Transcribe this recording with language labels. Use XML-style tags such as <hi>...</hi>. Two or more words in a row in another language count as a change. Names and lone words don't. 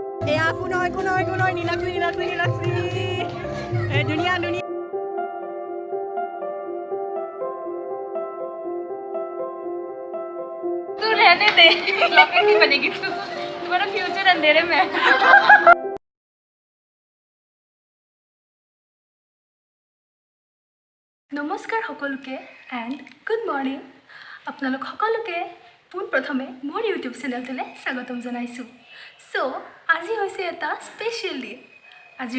<as>এয়া কোন হয় নীলাক্ষী ধুনীয়া</as> <hi>तू रहने दे लॉकेट नहीं बनेगी तू तुम्हारा फ्यूचर अंधेरे में</hi> <as>নমস্কাৰ সকলোকে</as> <en>and good morning</en> <as>আপোনালোক সকলোকে পোনপ্ৰথমে মোৰ ইউটিউব চেনেলটোলৈ স্বাগতম জনাইছোঁ চ' আজি হৈছে এটা</as> <en>special day</en> <as>আজিৰ</as>